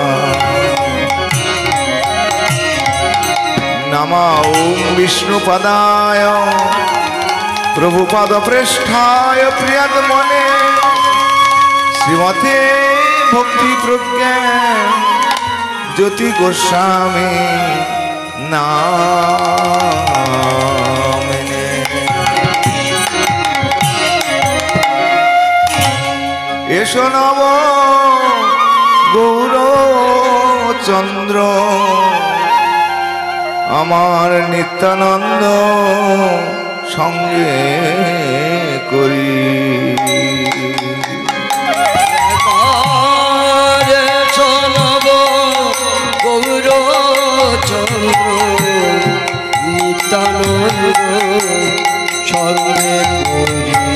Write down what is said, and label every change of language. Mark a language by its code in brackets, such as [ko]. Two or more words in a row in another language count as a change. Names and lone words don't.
[sa] नमो ॐ विष्णुपदाय प्रभुपादप्रेष्ठाय प्रियतमने श्रीमते भक्ति प्रज्ञान ज्योति गोस्वामी नामिने। [bn] এসো নব গৌরচন্দ্র আমার নিত্যানন্দ সঙ্গে করি। নব গৌরচন্দ্র নিত্যানন্দ সঙ্গে করি।